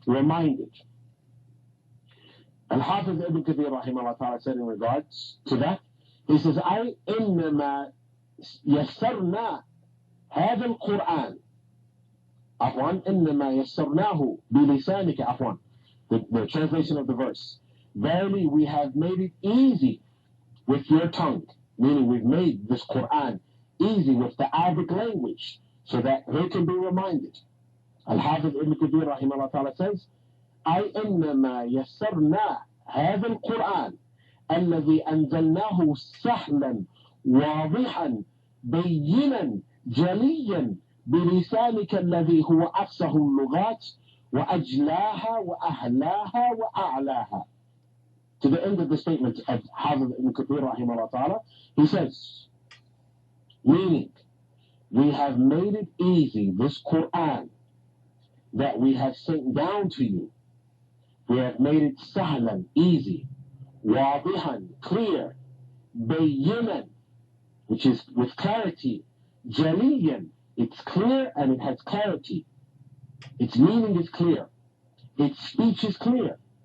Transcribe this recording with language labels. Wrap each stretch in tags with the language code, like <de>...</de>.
<en>Al-Hafiz Ibn Kathir rahimahullah ta'ala said in regards to that, he says, I</en> <ar>إنما يسرنا هذا القرآن عفوا إنما يسرناه بلسانك عفوا,</ar> <en>the translation of the verse, verily we have made it easy with your tongue. Meaning we've made this Quran easy with the Arabic language so that they can be reminded. Al-Hafiz Ibn Kathir rahimahullah ta'ala says,</en> <ar>أي إنما يسرنا هذا القرآن الذي أنزلناه سهلا واضحا بينا جليا بلسانك الذي هو أفصح اللغات وأجلاها وأهلاها وأعلاها.</ar> <en>To the end of the statement of Hafiz Ibn Kathir rahimahullah ta'ala, he says, meaning, we have made it easy, this Quran that we have sent down to you, we have made it sahlan, easy, wadihan, clear, bayyinan, which is with clarity, jaliyan, it's clear and it has clarity, its meaning is clear, its speech is clear.</en>